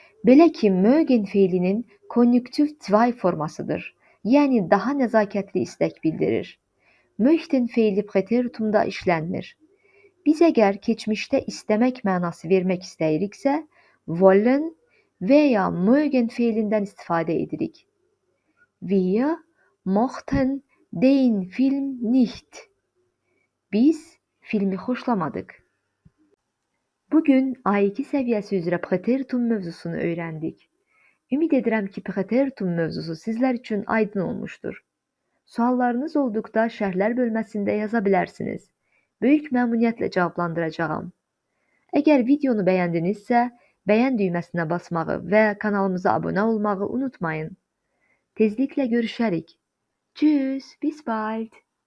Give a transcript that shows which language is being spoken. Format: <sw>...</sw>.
<az>Belə ki, mögen fiilinin konjunktiv 2 formasıdır. Yəni daha nəzakətli istək bildirir. Möchten fiili präteritumda işlənmir. Biz əgər keçmişdə istəmək mənası vermək istəyiriksə, wollen və ya mögen fiilindən istifadə edirik.</az> <de>Wir mochten den Film nicht.</de> <az>Biz filmi xoşlamadıq. Bugün A2 səviyyəsi üzrə präteritum mövzusunu öyrəndik. Ümid edirəm ki, präteritum mövzusu sizlər üçün aydın olmuşdur. Suallarınız olduqda şərhlər bölməsində yaza bilərsiniz. Böyük məmnuniyyətlə cavablandıracağam. Əgər videonu bəyəndinizsə, bəyən düyməsinə basmağı və kanalımıza abunə olmağı unutmayın. Tezliklə görüşərik.</az> <de>Tschüss, bis bald.</de>